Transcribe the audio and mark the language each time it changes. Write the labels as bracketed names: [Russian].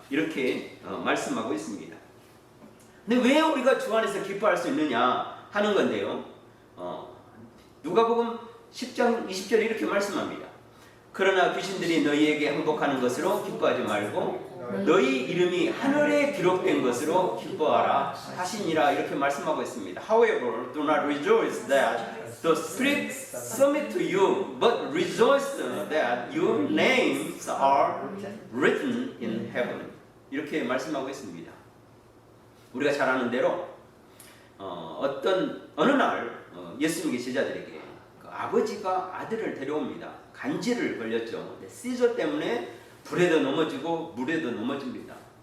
[Korean] 이렇게 말씀하고 있습니다. 근데 왜 우리가 주 안에서 기뻐할 수 있느냐 하는 건데요. 누가복음 10장 20절에 이렇게 말씀합니다. 그러나 귀신들이 너희에게 항복하는 것으로 기뻐하지 말고 너희 이름이 하늘에 기록된 것으로 기뻐하라 하시니라 이렇게 말씀하고 있습니다. [English] However, do not rejoice that the spirits submit to you, but rejoice that your names are written in heaven. [Korean] 이렇게 말씀하고 있습니다. 우리가 잘 아는 대로 어느 날 예수님의 제자들에게 그 아버지가 아들을 데려옵니다. 간질을 걸렸죠. 시저 때문에 불에도 넘어지고 물에도 넘어집니다.